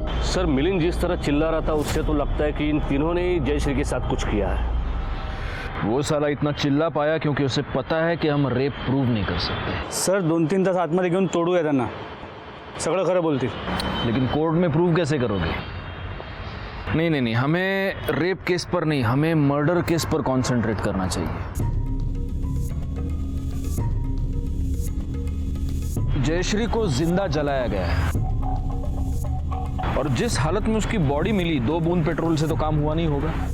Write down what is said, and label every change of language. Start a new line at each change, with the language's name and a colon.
Hindi: Sir, Milind जिस तरह चिल्ला रहा था उससे तो लगता है कि इन तीनों ने ही जयश्री के साथ कुछ किया है। वो साला इतना चिल्ला पाया क्योंकि उसे पता है कि हम रेप प्रूव नहीं कर सकते।
Marathi: सर 2-3 तास आतमध्ये घेऊन तोडूया त्यांना, सगळं खरं बोलतील।
Hindi: लेकिन कोर्ट में प्रूव कैसे करोगे? नहीं नहीं नहीं, हमें रेप केस पर नहीं, हमें मर्डर केस पर कंसंट्रेट करना चाहिए। जयश्री को जिंदा जलाया गया है और जिस हालत में उसकी बॉडी मिली, 2 बूंद पेट्रोल से तो काम हुआ नहीं होगा।